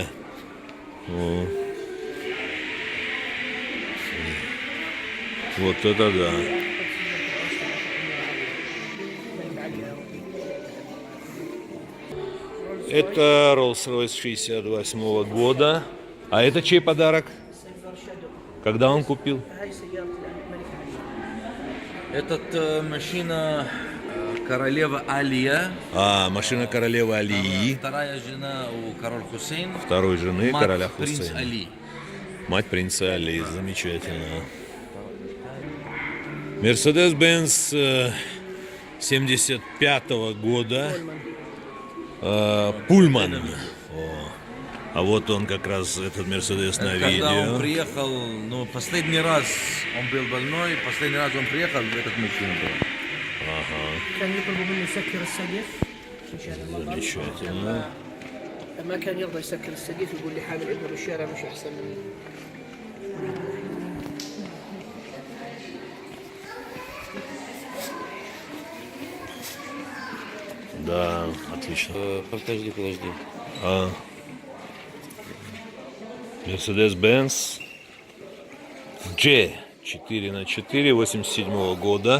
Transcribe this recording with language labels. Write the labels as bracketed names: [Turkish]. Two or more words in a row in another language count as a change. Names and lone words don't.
[Russian] О. Вот это да. Это Rolls-Royce 68 года. А это чей подарок? Когда он купил? [Arabic] هاي سيارة الملك علي. [Russian] Этот машина королева Алия. Машина королевы Алии. Вторая жена у короля Хусейн. Второй жены Мать короля принц Хусейна. Али. Мать принца Али. Замечательно. Mercedes-Benz 75 года. Пульман. О. А вот он как раз, этот Мерседес на Когда он видео. приехал, ну, последний раз он был больной, последний раз он приехал, в этот машину был. [Arabic] كان يطلبوا منه يسكر السقف مشان المطر. [Russian] Замечательно. [Arabic] ما كان يرضى يسكر السقف يقول لي حامل ابنه بالشارع مش احسن مني. [Russian] Да, отлично. Подожди. Mercedes-Benz G 4x4 87 года.